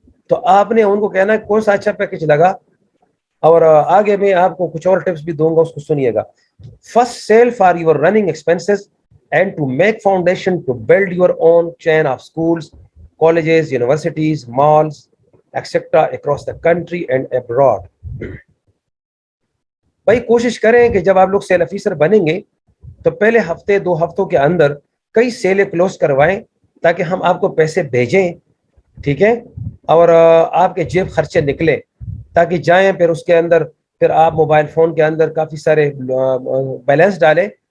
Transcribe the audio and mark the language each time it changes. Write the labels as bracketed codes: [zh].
[ur] تو آپ نے ان کو کہنا ہے کون سا اچھا پیکج لگا, اور آگے میں آپ کو کچھ اور ٹپس بھی دوں گا, اس کو سنیے گا. [en] First sale for your running expenses and to make foundation to build your own chain of schools, colleges, universities, malls, etc. across the country and abroad. [ur] بھائی کوشش کریں کہ جب آپ لوگ سیل آفیسر بنیں گے تو پہلے ہفتے 2 ہفتوں کے اندر کئی سیلیں کلوز کروائیں تاکہ ہم آپ کو پیسے بھیجیں, ٹھیک ہے, اور آپ کے جیب خرچے نکلے تاکہ جائیں پھر اس کے اندر پھر آپ موبائل فون کے اندر کافی سارے بیلنس ڈالیں.